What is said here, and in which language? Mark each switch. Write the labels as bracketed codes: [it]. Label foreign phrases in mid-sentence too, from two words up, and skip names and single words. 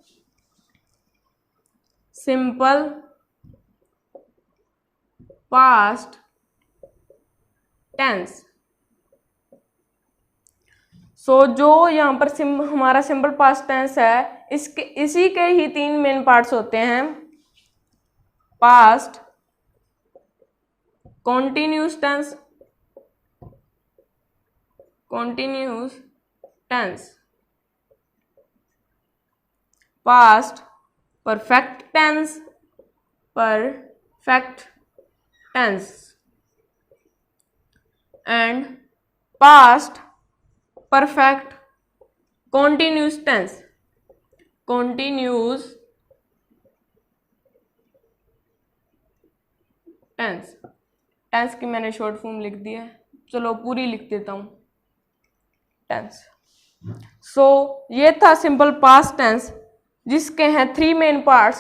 [en] Simple past tense. [hi] सो जो यहां पर हमारा [en] simple past tense [hi] है इसी के ही तीन [en] main parts [hi] होते हैं. [en] past continuous tense, continuous tense, past perfect tense, and past perfect continuous tense. [hi] टेंस की मैंने [en] short form [hi] लिख दी है, चलो पूरी लिख देता हूं. टेंस. सो ये था [en] simple past tense [hi] जिसके हैं [en] three main parts.